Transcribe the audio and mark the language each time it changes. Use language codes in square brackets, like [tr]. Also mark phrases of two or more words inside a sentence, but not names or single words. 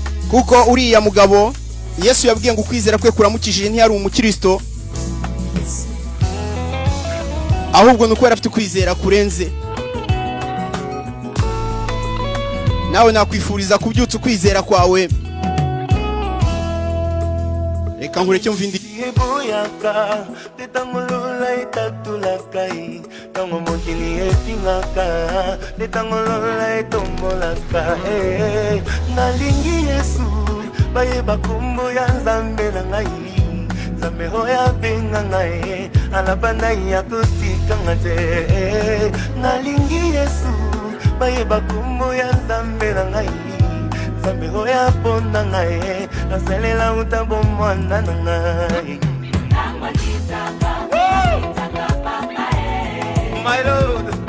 [rw] Kuko uriya mugabo, Yesu yabwiye ngo ukwizera kwe kuramukijije, ntiyari umukristo. Ahubwo ni uko yari afite ukwizera kurenze. Nawe nakwifuriza kubyutsa ukwizera kwawe. Reka nkureke mvindi [ln] Eboyaka, te tango lola etatulaka ye. Tango mokili efingaka, te tango lola etombolaka, eh. Nalingi Yesu, bayeba kombo ya Nzambe na ngai. Nzambe oyo abenga ngai, alaba na ye akotika nga te, eh. Nalingi Yesu, Bayeba kombo ya Nzambe na ngai. Nzambe oya mpo na ngai. Nasalela uta bomwana na ngai. [en] Woo! My Lord.